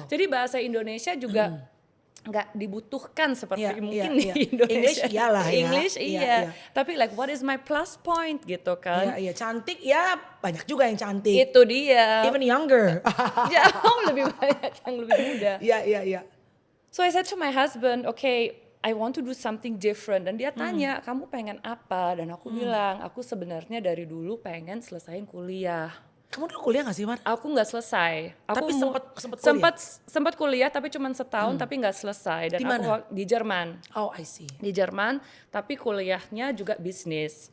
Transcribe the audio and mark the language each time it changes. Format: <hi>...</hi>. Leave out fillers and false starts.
<id>Jadi bahasa Indonesia juga nggak dibutuhkan seperti mungkin di Indonesia. English iyalah ya.</id> <en>English</en> <id>iya. Tapi</id> <en>like what is my plus point</en> <id>gitu kan? Iya, cantik ya banyak juga yang cantik. Itu dia.</id> <en>Even younger.</en> <id>Jauh lebih banyak yang lebih muda. Iya.</id> <en>So I said to my husband, okay, I want to do something different.</en> <id>Dan dia tanya, kamu pengen apa? Dan aku bilang, aku sebenarnya dari dulu pengen selesaiin kuliah. Kamu dulu kuliah gak sih, Mar? Aku nggak selesai. Aku Tapi sempat kuliah? sempat kuliah tapi cuma setahun tapi nggak selesai. Dan Di mana? aku di Jerman.</id> <en>Oh, I see.</en> <id>Di Jerman, tapi kuliahnya juga bisnis.</id>